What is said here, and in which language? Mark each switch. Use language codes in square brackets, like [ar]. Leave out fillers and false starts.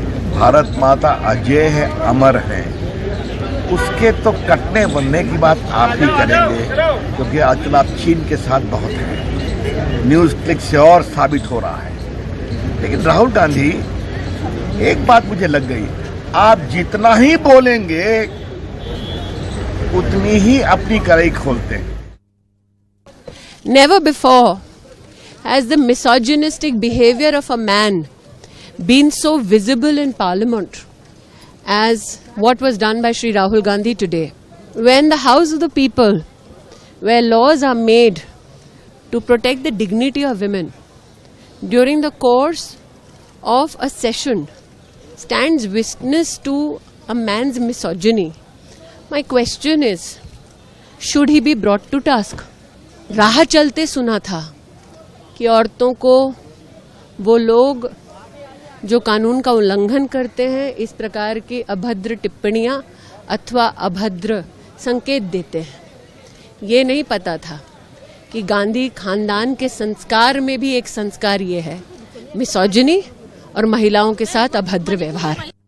[hi] भारत माता अजय है, अमर है। उसके तो कटने बनने की बात आप ही करेंगे, क्योंकि आजकल आप चीन के साथ बहुत हैं। न्यूज़ क्लिक से और साबित हो रहा है। लेकिन राहुल गांधी, एक बात मुझे लग गई, आप जितना ही बोलेंगे उतनी ही अपनी कड़ाई खोलते हैं। [en] Never before has the misogynistic behavior of a man been so visible in Parliament as what was done by Shri Rahul Gandhi today. When the House of the People, where laws are made to protect the dignity of women, during the course of a session stands witness to a man's misogyny, my question is, should he be brought to task? [hi] राह चलते सुना था कि औरतों को वो लोग जो कानून का उल्लंघन करते हैं इस प्रकार की अभद्र टिप्पणियां अथवा अभद्र संकेत देते हैं। ये नहीं पता था कि गांधी खानदान के संस्कार में भी एक संस्कार ये है, मिसोजिनी और महिलाओं के साथ अभद्र व्यवहार।